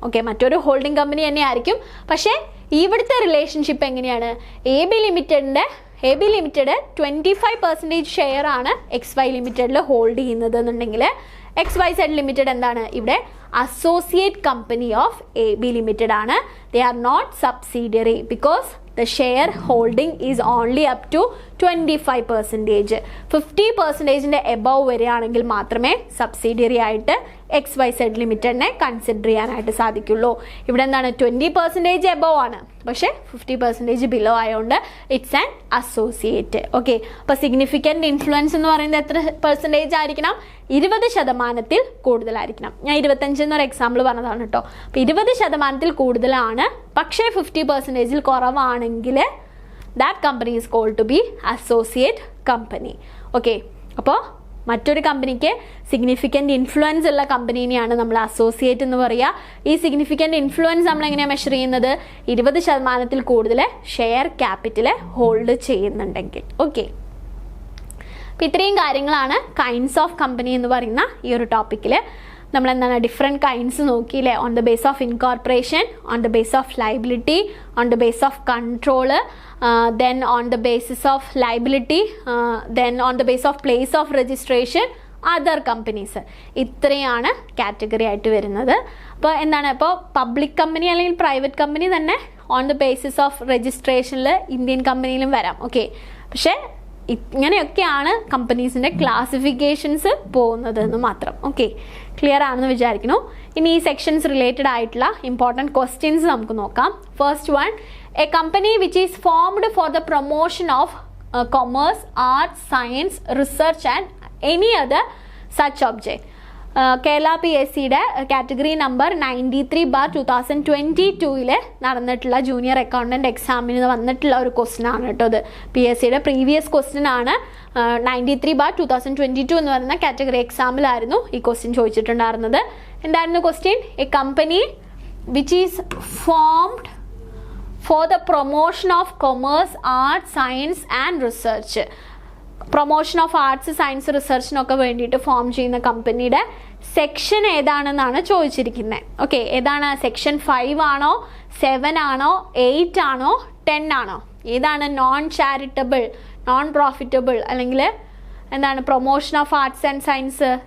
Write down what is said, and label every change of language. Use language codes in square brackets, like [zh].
[ml] Okay, മറ്റൊരു holding company തന്നെ ആയിരിക്കും. പക്ഷേ ഇവിടുത്തെ റിലേഷൻഷിപ്പ് എങ്ങനെയാണ് AB ലിമിറ്റഡ് 25% ഷെയർ ആണ് XY ലിമിറ്റഡിൽ ഹോൾഡ് ചെയ്യുന്നത് എന്നുണ്ടെങ്കിൽ XYZ ലിമിറ്റഡ് എന്താണ് ഇവിടെ associate company of AB limited ആണ്. [en] They are not subsidiary because the share holding is only up to 25%. [ml] 50% above വരികയാണെങ്കിൽ മാത്രമേ സബ്സിഡിയറി ആയിട്ട് XYZ ലിമിറ്റഡിനെ കൺസിഡർ ചെയ്യാനായിട്ട് സാധിക്കുള്ളൂ. ഇവിടെ എന്താണ് 20% എബവ് ആണ്, പക്ഷേ 50% ബിലോ ആയതുകൊണ്ട് [en] It's an associate. [ml] ഓക്കെ, അപ്പോൾ സിഗ്നിഫിക്കൻ്റ് ഇൻഫ്ലുവൻസ് എന്ന് പറയുന്നത് എത്ര പെർസെൻറ്റേജ് ആയിരിക്കണം 20% കൂടുതലായിരിക്കണം. ഞാൻ 25 എന്നൊരു എക്സാമ്പിൾ പറഞ്ഞതാണ് കേട്ടോ. അപ്പോൾ 20% കൂടുതലാണ്, പക്ഷേ 50% കുറവാണെങ്കിൽ [en] That company is called to be associate company. [ml] Okay, അപ്പോൾ മറ്റൊരു കമ്പനിക്ക് സിഗ്നിഫിക്കൻ്റ് ഇൻഫ്ലുവൻസ് ഉള്ള കമ്പനീനെയാണ് നമ്മൾ അസോസിയേറ്റ് എന്ന് പറയുക. ഈ സിഗ്നിഫിക്കൻ്റ് ഇൻഫ്ലുവൻസ് നമ്മൾ എങ്ങനെയാണ് മെഷർ ചെയ്യുന്നത് 20% കൂടുതൽ ഷെയർ ക്യാപിറ്റൽ ഹോൾഡ് ചെയ്യുന്നുണ്ടെങ്കിൽ. ഓക്കെ, അപ്പോൾ ഇത്രയും കാര്യങ്ങളാണ് കൈൻഡ്സ് ഓഫ് കമ്പനി എന്ന് പറയുന്ന ഈ ഒരു ടോപ്പിക്കിൽ. നമ്മൾ എന്താണ് different kinds നോക്കിയില്ലേ. [en] On the base of incorporation, on the base of liability, on the base of control, then on the basis of liability, then on the basis of place of registration, other companies. [ml] ഇത്രയാണ് category ആയിട്ട് വരുന്നത്. അപ്പോൾ എന്താണ് ഇപ്പോൾ public company അല്ലെങ്കിൽ private company തന്നെ on the basis of രജിസ്ട്രേഷനിൽ Indian കമ്പനിയിലും വരാം. Okay, പക്ഷേ ഇങ്ങനെയൊക്കെയാണ് കമ്പനീസിൻ്റെ ക്ലാസിഫിക്കേഷൻസ് പോകുന്നത് എന്ന് മാത്രം. ഓക്കെ, ക്ലിയർ ആണെന്ന് വിചാരിക്കുന്നു. ഇനി ഈ സെക്ഷൻസ് റിലേറ്റഡ് ആയിട്ടുള്ള ഇമ്പോർട്ടൻറ്റ് ക്വസ്റ്റ്യൻസ് നമുക്ക് നോക്കാം. [en] First one, a company which is formed for the promotion of commerce, arts, science, research and any other such object. [ml] Kerala PSCയുടെ category number 93/2022 നടന്നിട്ടുള്ള ജൂനിയർ അക്കൗണ്ടൻറ്റ് എക്സാമിന് വന്നിട്ടുള്ള ഒരു ക്വസ്റ്റ്യൻ ആണ് കേട്ടോ. ഇത് PSCയുടെ പ്രീവിയസ് ക്വസ്റ്റ്യൻ ആണ്. 93/2022 എന്ന് പറയുന്ന കാറ്റഗറി എക്സാമിലായിരുന്നു ഈ ക്വസ്റ്റ്യൻ ചോദിച്ചിട്ടുണ്ടായിരുന്നത്. എന്തായിരുന്നു question? [en] A company which is formed for the promotion of commerce, arts, science and research. [ml] Promotion of arts, science, റിസർച്ചിനൊക്കെ വേണ്ടിയിട്ട് ഫോം ചെയ്യുന്ന കമ്പനിയുടെ സെക്ഷൻ ഏതാണെന്നാണ് ചോദിച്ചിരിക്കുന്നത്. ഓക്കെ, ഏതാണ് സെക്ഷൻ 5 ആണോ, 7 ആണോ, 8 ആണോ, 10 ആണോ? ഏതാണ് നോൺ ചാരിറ്റബിൾ, നോൺ പ്രോഫിറ്റബിൾ അല്ലെങ്കിൽ എന്താണ് promotion of arts and science?